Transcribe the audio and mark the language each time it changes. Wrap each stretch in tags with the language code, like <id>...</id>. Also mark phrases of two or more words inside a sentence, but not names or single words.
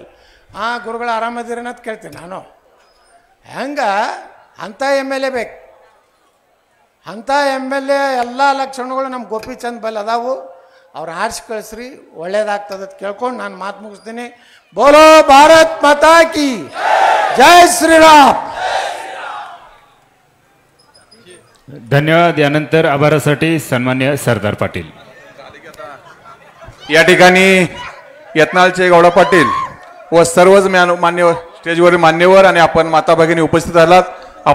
<kn>ಗುರುಗಳು ಆರಾಮದಿರೇನ ಅಂತ ಕೇಳ್ತೀನಿ ನಾನು. ಹೆಂಗೆ ಅಂಥ MLA ಬೇಕು. ಅಂಥ MLA ಎಲ್ಲ ಲಕ್ಷಣಗಳು ನಮ್ಮ ಗೋಪಿಚಂದ್ ಬಲ್ ಅದಾವು. ಅವ್ರು ಆರಿಸಿ ಕಳಿಸ್ರಿ, ಒಳ್ಳೇದಾಗ್ತದೆ ಅಂತ ಕೇಳ್ಕೊಂಡು ನಾನು ಮಾತು ಮುಗಿಸ್ತೀನಿ.</kn> <hi>बोलो भारत माता की जय श्रीराम.</hi> <mr>धन्यवाद. यानंतर आभारासाठी सन्मान्य सरदार पाटील. या ठिकाणी यत्नाळचे गौडा पाटील व सर्वच मान्यवर स्टेजवरील मान्यवर आणि आपण माता भगिनी उपस्थित आलात.</mr>